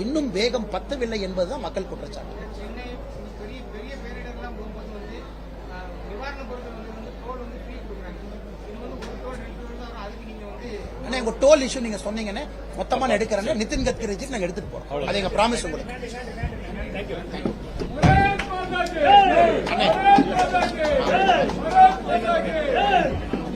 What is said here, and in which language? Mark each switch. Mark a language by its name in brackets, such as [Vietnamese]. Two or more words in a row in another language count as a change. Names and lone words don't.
[Tamil] இன்னும் வேகம் பத்தவில்லை என்பதுதான் மக்கள் குற்றச்சாட்டு. சென்னை பெரிய பெரிய பேரிடர்லாம் போகும்போது வந்து நிவாரண பொருட்கள் வந்து டோல் வந்து ஃப்ரீ கொடுக்குறாங்க. இது வந்து ஒரு டோல் 2 டோல் தான் வரும். அதுக்கு நீங்க வந்து ஆனா உங்க [English] toll issue [Tamil] நீங்க சொன்னீங்கன்னு மொத்தமா நான் எடுக்கிறேன். நிதின் கட்கரி நாங்க எடுத்துட்டு போறோம். அது எங்க ப்ராமிஸ் உங்களுக்கு. [Hindi] भारत माता की जय! भारत माता की जय!